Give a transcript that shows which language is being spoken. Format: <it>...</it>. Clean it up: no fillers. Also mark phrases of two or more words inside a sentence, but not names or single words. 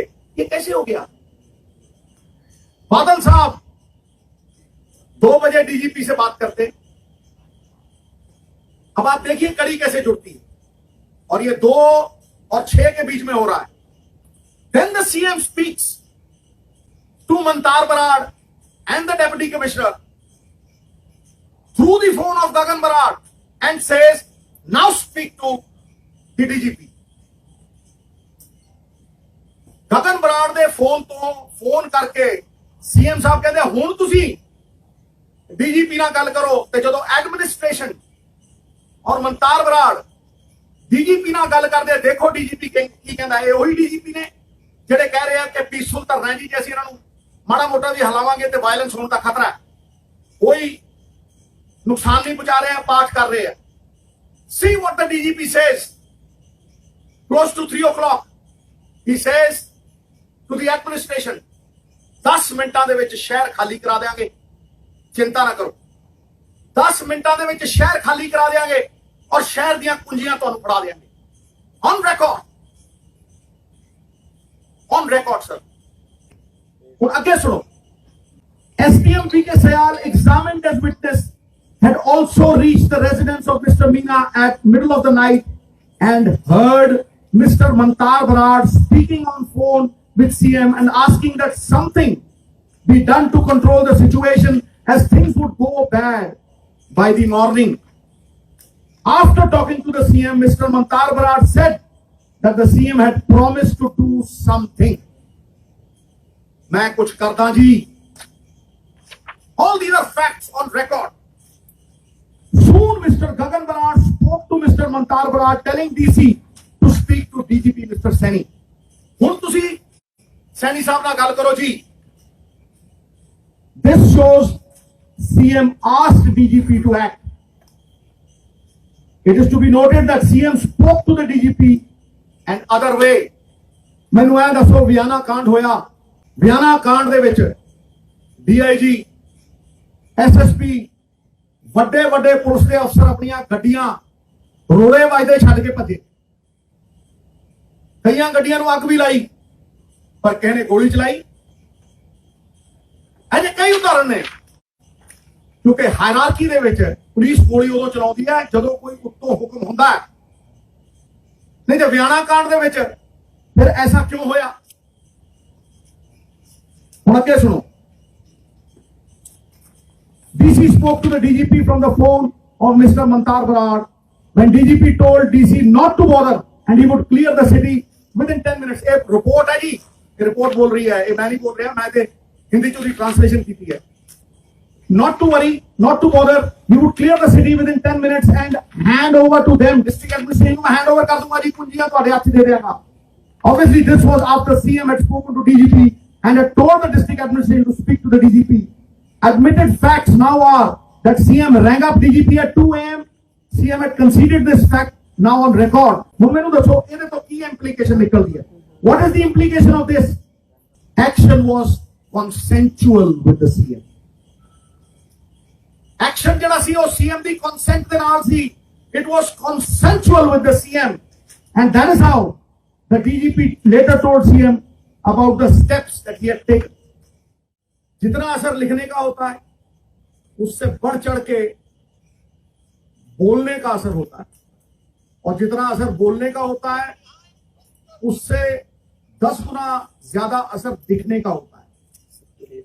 <hi>ये कैसे हो गया? बादल साहब 2 बजे डीजीपी से बात करते, अब आप देखिए कड़ी कैसे जुड़ती है और ये 2 और 6 के बीच में हो रहा है।</hi> <en>Then the CM speaks to Mantar Barad and the deputy commissioner through the phone of Gagan Barad and says, now speak to the DGP.</en> <pa>Gagan Barad ਦੇ ਫੋਨ ਤੋਂ ਫੋਨ ਕਰਕੇ CM ਸਾਹਿਬ ਕਹਿੰਦੇ ਹੁਣ ਤੁਸੀਂ DGP ਨਾਲ ਗੱਲ ਕਰੋ। ਤੇ ਜਦੋਂ ਐਡਮਿਨਿਸਟ੍ਰੇਸ਼ਨ और मनतार बराड़ डीजीपी ਨਾਲ ਗੱਲ ਕਰਦੇ, ਦੇਖੋ ਡੀਜੀਪੀ ਕੀ ਕਹਿੰਦਾ। ਇਹ ਉਹੀ ਡੀਜੀਪੀ ਨੇ ਜਿਹੜੇ ਕਹਿ ਰਹੇ ਆ ਕਿ ਪੀਸਫੁਲ ਧਰਨਾ ਜੀ, ਜੇ ਅਸੀਂ ਇਹਨਾਂ ਨੂੰ ਮਾੜਾ ਮੋਟਾ ਵੀ ਹਲਾਵਾਂਗੇ ਤੇ ਵਾਇਲੈਂਸ ਹੋਣ ਦਾ ਖਤਰਾ ਹੈ, ਕੋਈ ਨੁਕਸਾਨ ਨਹੀਂ ਪਹੁੰਚਾ ਰਹੇ ਆ, ਪਾਠ ਕਰ ਰਹੇ ਆ।</pa> <en>See what the DGP says close to 3 o'clock. He says to the administration,</en> <pa>10 ਮਿੰਟਾਂ ਦੇ ਵਿੱਚ ਸ਼ਹਿਰ ਖਾਲੀ ਕਰਾ ਦੇਵਾਂਗੇ, ਚਿੰਤਾ ਨਾ ਕਰੋ। 10 ਮਿੰਟਾਂ ਦੇ ਵਿੱਚ ਸ਼ਹਿਰ ਖਾਲੀ ਕਰਾ ਦੇਵਾਂਗੇ और ਸ਼ਹਿਰ ਦੀਆਂ ਕੁੰਜੀਆਂ ਤੁਹਾਨੂੰ ਫੜਾ ਦੇਵਾਂਗੇ।</pa> <en>on record sir.</en> <pa>ਹੁਣ ਅੱਗੇ ਸੁਣੋ। SPM VK Sayal,</pa> <en>examined as witness, had also reached the residence of Mr. Meena at middle of the night and heard Mr. Mantar Barad speaking on phone with CM and asking that something be done to control the situation as things would go bad by the morning. After talking to the CM, Mr. Mantar Barad said that the CM had promised to do something.</en> <hi>मैं कुछ करता जी।</hi> <en>All these are facts on record. Soon Mr. Gagan Barad spoke to Mr. Mantar Barad telling DC to speak to DGP Mr. Saini.</en> <pa>ਹੁਣ ਤੁਸੀਂ सैनी साहब ਨਾਲ ਗੱਲ ਕਰੋ ਜੀ।</pa> <en>This shows CM asked DGP to act. It is to be noted that CM spoke to the DGP and other way.</en> <pa>ਮੈਨੂੰ ਇਹ ਦੱਸੋ, ਵਿਆਨਾ ਕਾਂਡ ਹੋਇਆ, ਵਿਆਨਾ ਕਾਂਡ ਦੇ ਵਿੱਚ DIG SSP ਵੱਡੇ ਵੱਡੇ ਪੁਲਿਸ ਦੇ ਅਫਸਰ ਆਪਣੀਆਂ ਗੱਡੀਆਂ ਰੋੜੇ ਵੱਜਦੇ ਛੱਡ ਕੇ ਭੱਜੇ। ਕਈਆਂ ਗੱਡੀਆਂ ਨੂੰ ਅੱਗ ਵੀ ਲਾਈ ਪਰ ਕਿਸੇ ਨੇ ਗੋਲੀ ਚਲਾਈ। ਅਜੇ ਕਈ ਉਦਾਹਰਨ ਨੇ, ਕਿਉਂਕਿ ਹਾਇਰਾਰਕੀ ਦੇ ਵਿੱਚ ਪੁਲਿਸ ਗੋਲੀ ਉਦੋਂ ਚਲਾਉਂਦੀ ਹੈ ਜਦੋਂ ਕੋਈ ਉੱਤੋਂ ਹੁਕਮ ਹੁੰਦਾ ਹੈ, ਨਹੀਂ ਤੇ ਵਿਆਨਾ ਕਾਂਡ ਦੇ ਵਿੱਚ ਫਿਰ ਐਸਾ ਕਿਉਂ ਹੋਇਆ? ਹੁਣ ਅੱਗੇ ਸੁਣੋ।</pa> <en>DC spoke to the DGP from the phone of Mr. Mantar Barad when DGP told DC not to bother and he would clear the city within 10 minutes.</en> <hi>एक रिपोर्ट है जी, ये रिपोर्ट बोल रही है, ये मैं नहीं बोल रहा, मैं तो हिंदी चोरी ट्रांसलेशन की है।</hi> <en>Not to worry, not to bother, he would clear the city within 10 minutes and hand over to them. District administration</en> <hi>में</hi> <en>hand over</en> <hi>कर दूंगा जी, कुंजियां</hi> <pa>ਤੁਹਾਡੇ ਹੱਥ ਦੇ ਦੇਗਾ।</pa> <en>Obviously this was after CM had spoken to DGP and had told the district administration to speak to the DGP. Admitted facts now are that CM rang up DGP at 2 a.m. CM had conceded this fact now on record.</en> <pa>ਹੁਣ ਮੈਨੂੰ ਦੱਸੋ ਇਹਦੇ ਤੋਂ ਕੀ implication ਨਿਕਲਦੀ ਹੈ?</pa> <en>What is the implication of this? Action was consensual with the CM.</en> <pa>Action ਜਿਹੜਾ ਸੀ ਉਹ CM ਦੀ consent ਦੇ ਨਾਲ ਸੀ।</pa> <en>It was consensual with the CM, and that is how the DGP later told CM about the steps that he had taken.</en> <hi>जितना असर लिखने का होता है उससे बढ़ चढ़ के बोलने का असर होता है, और जितना असर बोलने का होता है उससे 10 गुना ज्यादा असर दिखने का होता है।</hi>